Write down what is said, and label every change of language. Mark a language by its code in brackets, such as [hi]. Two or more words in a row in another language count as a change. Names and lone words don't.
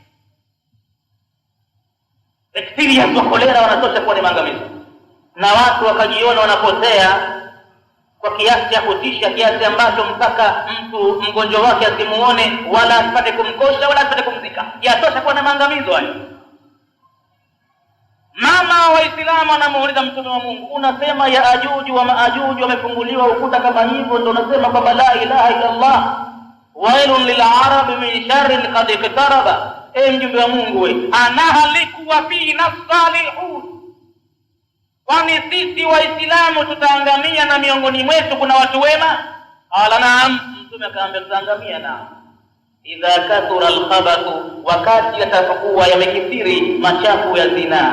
[sw] Bacteria wa kolera wanatosha kuwa ni maangamizo, na watu wakajiona wanapotea kwa kiasi cha kutisha, kiasi ambacho mpaka mtu mgonjwa wake asimuone wala asipate kumkosha wala asipate kumzika. Yatosha kuwa na maangamizo hayo. Mama Waislamu anamuuliza Mtume wa Mungu, unasema ya Ajuju wa Maajuju wamefunguliwa ukuta kama hivyo, ndio unasema kwamba [ar] لا إله إلا الله, ويل للعرب من شر قد اقترب? [sw] Mjumbe wa Mungu, we [ar] أنهلك وفينا الصالحون, [sw] kwani sisi Waislamu tutaangamia na miongoni mwetu kuna watu wema? [ar] قال نعم. [sw] Mtume akaambia tutaangamia. Naam, [ar] إذا كثر الخبث, [sw] wakati yatakuwa yamekithiri machafu ya zina.